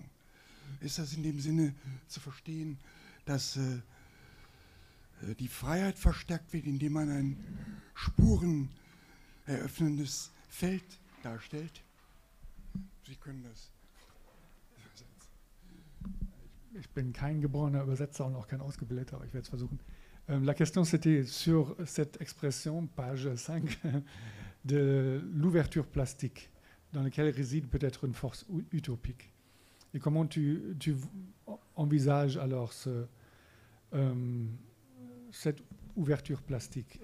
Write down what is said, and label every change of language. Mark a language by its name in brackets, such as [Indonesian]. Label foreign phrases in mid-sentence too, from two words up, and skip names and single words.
[German] Ist das in dem Sinne zu verstehen, dass die Freiheit verstärkt wird, indem man ein spureneröffnendes Feld darstellt? Sie können das übersetzen. Ich bin kein geborener Übersetzer und auch kein Ausgebildeter, aber ich werde es versuchen. [French] La question c'était sur cette expression, page 5, de l'ouverture plastique, dans laquelle réside peut-être une force utopique. Et comment tu envisages alors cette ouverture plastique?